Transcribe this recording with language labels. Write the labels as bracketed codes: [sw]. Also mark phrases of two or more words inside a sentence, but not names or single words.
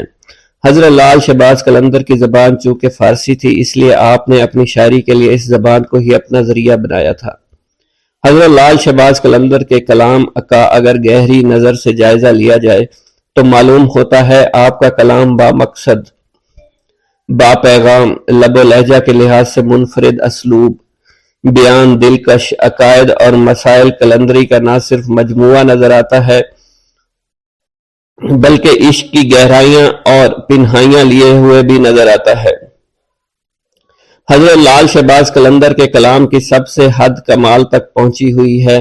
[ur] حضرت لال شہباز قلندر کی زبان چونکہ فارسی تھی، اس لیے آپ نے اپنی شاعری کے لیے اس زبان کو ہی اپنا ذریعہ بنایا تھا۔ حضرت لال شہباز قلندر کے کلام کا اگر گہری نظر سے جائزہ لیا جائے تو معلوم ہوتا ہے آپ کا کلام با مقصد، با پیغام، لب و لہجہ کے لحاظ سے منفرد اسلوب، بیان، دلکش عقائد اور مسائل قلندری کا نہ صرف مجموعہ نظر آتا ہے بلکہ عشق کی گہرائیاں اور پنہائیاں لیے ہوئے بھی نظر آتا ہے۔ حضرت لال شہباز قلندر کے کلام کی سب سے حد کمال تک پہنچی ہوئی ہے۔